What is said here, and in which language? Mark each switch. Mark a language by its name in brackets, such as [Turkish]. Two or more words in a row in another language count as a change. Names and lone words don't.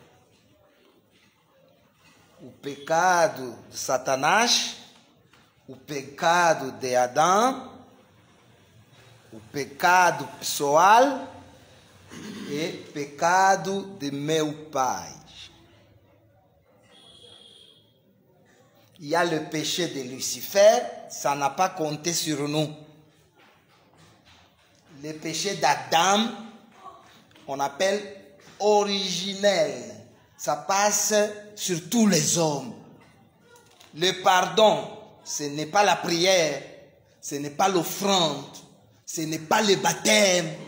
[Portuguese] O pecado de Satanás, o pecado de Adão, o pecado pessoal e pecado de meu pai. [French] Il y a le péché de Lucifer, ça n'a pas compté sur nous. Le péché d'Adam, on appelle originel. Ça passe sur tous les hommes. Le pardon, ce n'est pas la prière, ce n'est pas l'offrande, ce n'est pas le baptême.